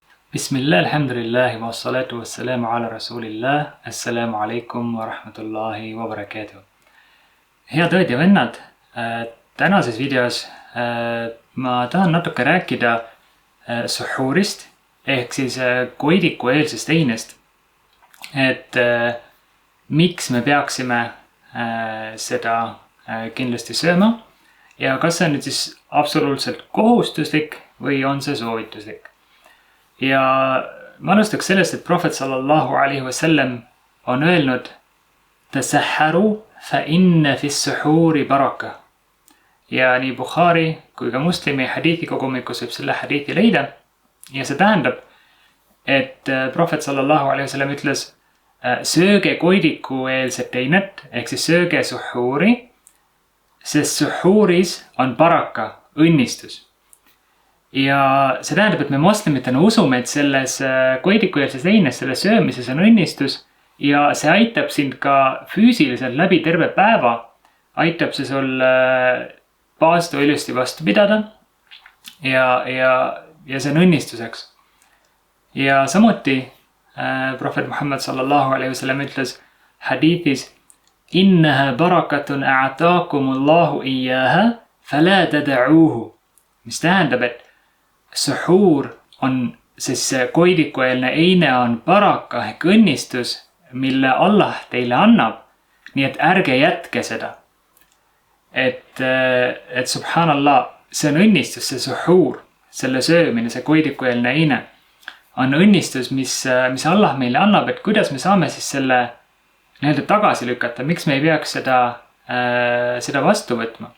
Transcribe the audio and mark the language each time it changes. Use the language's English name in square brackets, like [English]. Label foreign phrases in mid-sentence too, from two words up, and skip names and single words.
[Arabic] بسم الله، الحمد لله، والصلاة والسلام على رسول الله. السلام عليكم ورحمة الله وبركاته. [Estonian] Head õed ja vennad, tänases videos ma tahan natuke rääkida suhuurist ehk siis koidiku eelsest einest. Et miks me peaksime seda kindlasti sööma ja kas see on nüüd siis absoluutselt kohustuslik või on see soovituslik. Ja ma alustaks sellest, et Prohvet [Arabic] صلى الله عليه وسلم [Estonian] on öelnud [Arabic] تسحروا فإن في السحور بركة. [Estonian] Ja nii Bukhari kui ka Muslimi hadithi kogumikus võib selle hadithi leida. Ja see tähendab, et Prohvet [Arabic] صلى الله عليه وسلم [Estonian] ütles sööge koidiku eelset einet ehk siis sööge suhuuri, sest suhuuris on baraka, õnnistus. Ja see tähendab, et me moslemitena usume, et selles koidiku eelses eines, selles söömises on õnnistus ja see aitab sind ka füüsiliselt läbi terve päeva. Aitab see sul paastu ilusti vastu pidada ja see on õnnistuseks. Ja samuti Prohvet Muhammad [Arabic] صلى الله عليه وسلم [Estonian] ütles hadithis [Arabic] إنها بركة أعطاكم الله إياها فلا تدعوه, [Estonian] mis tähendab, et suhuur on siis koidikueelne eine on baraka ehk õnnistus, mille Allah teile annab, nii et ärge jätke seda. Et subhanallah, see on õnnistus, see suhuur, selle söömine, see koidikueelne eine on õnnistus, mis Allah meile annab, et kuidas me saame siis selle nii-öelda tagasi lükata, miks me ei peaks seda vastu võtma.